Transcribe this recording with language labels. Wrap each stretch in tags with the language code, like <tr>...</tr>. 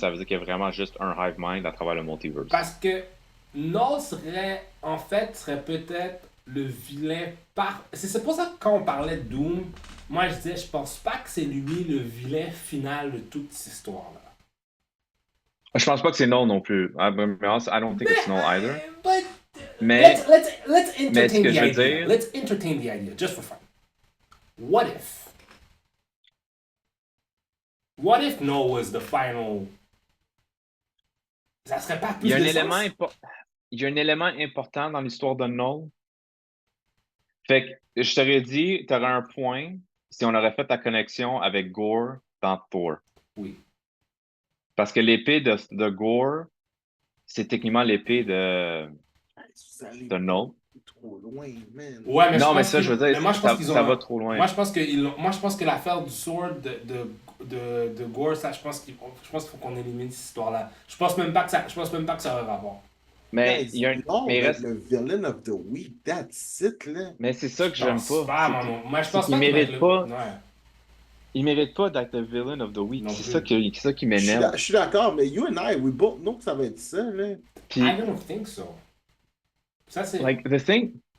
<fr>Ça veut dire qu'il y a vraiment juste un Hive Mind à travers le multiverse. Parce que Null serait peut-être le vilain par. C'est pour ça que quand on parlait de Doom, moi je disais, je pense pas que c'est lui le vilain final de toute cette histoire-là. Je pense pas que c'est Null non plus.</fr> <en>I don't think it's Null either. But</en> <fr>Mais</fr> <en>let's entertain the idea.</en> <fr>Dire...</fr> <en>Let's entertain the idea, just for fun. What if Null was the final?</en> <fr>Ça serait pas plus il y a un élément important dans l'histoire de Null. Fait que je t'aurais dit, tu aurais un point si on aurait fait ta connexion avec Gore dans Thor. Oui. Parce que l'épée de Gore, c'est techniquement l'épée de Null. Trop loin, man. Ouais, mais non, mais ça, je veux dire, ça va trop loin. Moi, je pense que l'affaire du sword de Gore, ça, je pense qu'il faut qu'on élimine cette histoire-là. Je pense même pas que ça va avoir. Mais il y a</fr> <en>le villain of the week, that's it, là.</en> <fr>Mais c'est ça que j'aime pas. Moi, je pense pas qu'il mérite pas. Ouais. Il mérite pas d'être le</fr> <en>villain of the week.</en> <fr>C'est ça qui m'énerve. Je suis d'accord, mais</fr> <en>you and I, we both know</en> <fr>que ça va être ça, là.</fr> <en>Puis, I don't think so.</en> <fr>Ça, c'est...</fr> <en>Like, the thing...</en>